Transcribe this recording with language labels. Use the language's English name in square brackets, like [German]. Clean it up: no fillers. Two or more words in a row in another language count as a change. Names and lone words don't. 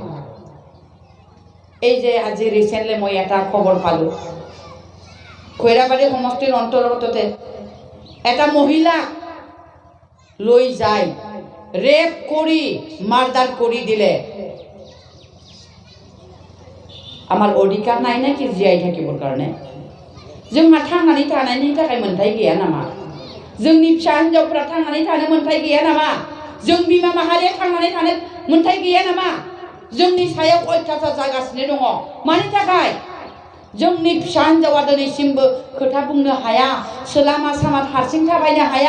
[Assamese] এই যে আজি ৰিচেণ্টলি মই এটা খবৰ পালোঁ, খৈৰাবাৰী সমষ্টিৰ অন্তৰ্গততে এটা মহিলা লৈ যায় ৰেপ কৰি মাৰ্ডাৰ কৰি দিলে। আমাৰ অধিকাৰ নাই নেকি জীয়াই থাকিবৰ কাৰণে? [Bodo] जोंहा थांनानै थानायनि थाखाय मोनथाय गैया नामा? जोंनि फिसा हिन्जावफ्रा थांनानै थानो मोनथाय गैया नामा? जों बिमा माहारिया थांनानै थानो मोनथाय गैया नामा? जोंनि सायाव अयथासार जागासिनो दङ। मानि थाखाय? जोंनि फिसा हिन्जावा दिनैसिमबो खोथा बुंनो हाया, लामा सामा हारसिं थाबायनो हाया।